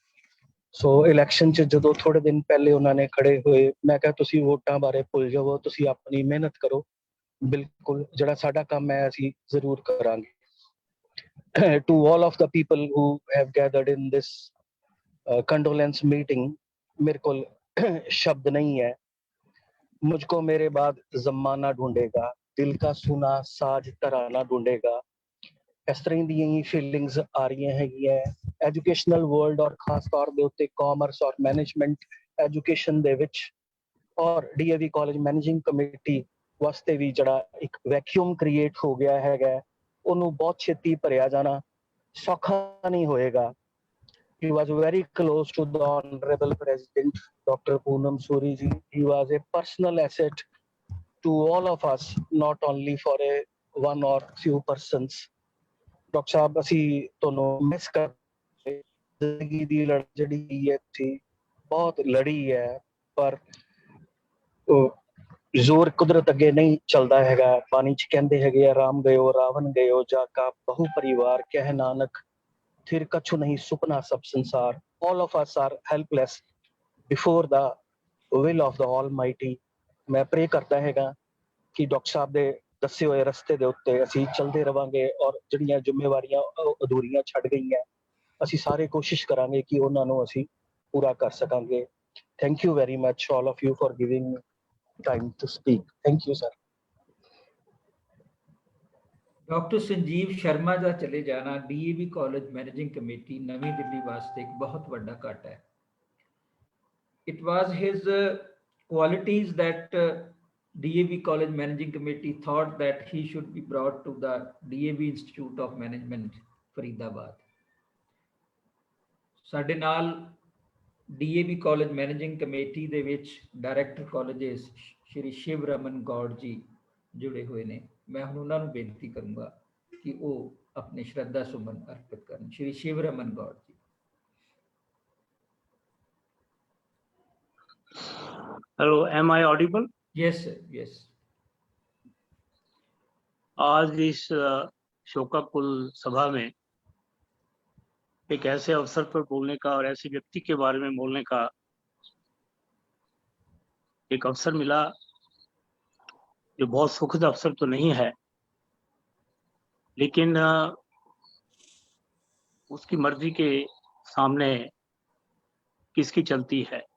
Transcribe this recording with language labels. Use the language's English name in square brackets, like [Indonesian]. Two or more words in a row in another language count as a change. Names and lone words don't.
[Punjabi] ਸੋ ਇਲੈਕਸ਼ਨ 'ਚ ਜਦੋਂ ਥੋੜੇ ਦਿਨ ਪਹਿਲੇ ਉਹਨਾਂ ਨੇ ਖੜੇ ਹੋਏ, ਮੈਂ ਕਿਹਾ ਤੁਸੀਂ ਵੋਟਾਂ ਬਾਰੇ ਭੁੱਲ ਜਾਵੋ, ਤੁਸੀਂ ਆਪਣੀ ਮਿਹਨਤ ਕਰੋ। ਬਿਲਕੁਲ ਜਿਹੜਾ ਸਾਡਾ ਕੰਮ ਹੈ ਅਸੀਂ ਜ਼ਰੂਰ ਕਰਾਂਗੇ। [English] to all of the people who have gathered in this condolence मीटिंग, [Hindi] मेरे को शब्द नहीं है। मुझको मेरे बाद जमाना ढूंढेगा, दिल का सुना साज तराना ढूंढेगा। [Punjabi] ਇਸ ਤਰ੍ਹਾਂ ਦੀਆਂ ਹੀ ਫੀਲਿੰਗਸ ਆ ਰਹੀਆਂ ਹੈਗੀਆਂ [English] educational world [Punjabi] ਔਰ ਖਾਸ ਤੌਰ ਦੇ ਉੱਤੇ ਕਾਮਰਸ ਔਰ [English] management education [Punjabi] ਦੇ ਵਿੱਚ ਔਰ ਡੀਏਵੀ ਕਾਲਜ ਮੈਨੇਜਿੰਗ ਕਮੇਟੀ ਵਾਸਤੇ ਵੀ ਜਿਹੜਾ ਇੱਕ [English] vacuum create [Punjabi] ਹੋ ਗਿਆ ਹੈਗਾ ਉਹਨੂੰ ਬਹੁਤ ਛੇਤੀ ਭਰਿਆ ਜਾਣਾ ਸੌਖਾ ਨਹੀਂ ਹੋਏਗਾ। [English] He was very close to the Honorable President Dr. Poonam Suri ji. He was a personal asset to all of us, not only for a one or few persons. Dr. Saab, [Punjabi] ਅਸੀਂ ਤੁਹਾਨੂੰ ਮਿਸ ਕਰਦੇ ਜ਼ਿੰਦਗੀ ਦੀ ਲੜਾਈ ਜਿਹੜੀ ਹੈ ਤੁਸੀਂ ਬਹੁਤ ਲੜੀ ਹੈ ਪਰ ਜ਼ੋਰ ਕੁਦਰਤ ਅੱਗੇ ਨਹੀਂ ਚੱਲਦਾ ਹੈਗਾ। ਪਾਣੀ ਚ ਕਹਿੰਦੇ ਹੈਗੇ ਆ ਰਾਮ ਗਇਓ ਰਾਵਣ ਗਇਓ ਜਾ ਕਾ ਬਹੁ ਪਰਿਵਾਰ ਕਹਿ ਨਾਨਕ ਫਿਰ ਕਛੁ ਨਹੀਂ ਸੁਪਨਾ ਸਭ ਸੰਸਾਰ। [English] All of us are helpless before the will of the Almighty। [Hindi] मैं प्रे करता हैगा कि डॉक्टर साहब [Punjabi] ਦੇ ਦੱਸੇ ਹੋਏ ਰਸਤੇ ਦੇ ਉੱਤੇ ਅਸੀਂ ਚੱਲਦੇ ਰਵਾਂਗੇ ਔਰ ਜਿਹੜੀਆਂ ਜ਼ਿੰਮੇਵਾਰੀਆਂ ਅਧੂਰੀਆਂ ਛੱਡ ਗਈਆਂ ਅਸੀਂ ਸਾਰੇ ਕੋਸ਼ਿਸ਼ ਕਰਾਂਗੇ ਕਿ ਉਹਨਾਂ ਨੂੰ ਅਸੀਂ ਪੂਰਾ ਕਰ ਸਕਾਂਗੇ। [English] Thank you very much all of you for giving me time to speak. Thank you sir। [Punjabi] ਡਾਕਟਰ ਸੰਜੀਵ ਸ਼ਰਮਾ ਦਾ ਚਲੇ ਜਾਣਾ ਡੀਏਵੀ ਕਾਲਜ ਮੈਨੇਜਿੰਗ ਕਮੇਟੀ ਨਵੀਂ ਦਿੱਲੀ ਵਾਸਤੇ ਇੱਕ ਬਹੁਤ ਵੱਡਾ ਘਾਟਾ ਹੈ। [English] it was his qualities that DAV College Managing Committee thought that he should be brought to the DAV Institute of Management, Faridabad. [Punjabi] ਸਾਡੇ ਨਾਲ DAV College Managing Committee ਦੇ ਵਿੱਚ [English] Director Colleges [Punjabi] ਸ਼੍ਰੀ ਸ਼ਿਵ ਰਮਨ ਗੌੜ ਜੀ ਜੁੜੇ ਹੋਏ ਨੇ। ਮੈਂ ਹੁਣ ਉਹਨਾਂ ਨੂੰ ਬੇਨਤੀ ਕਰੂੰਗਾ ਕਿ ਉਹ ਆਪਣੇ ਸ਼ਰਧਾ ਸੁਮਨ ਅਰਪਿਤ ਕਰਨ। ਸ਼੍ਰੀ ਸ਼ਿਵ ਰਮਨ ਗੌੜ ਜੀ। [English] Hello, am I audible? Yes sir, yes। [Hindi] आज इस शोकाकुल सभा में एक ऐसे अवसर पर बोलने का और ऐसे व्यक्ति के बारे में बोलने का एक अवसर मिला जो बहुत सुखद अवसर तो नहीं है, लेकिन उसकी मर्जी के सामने किसकी चलती है।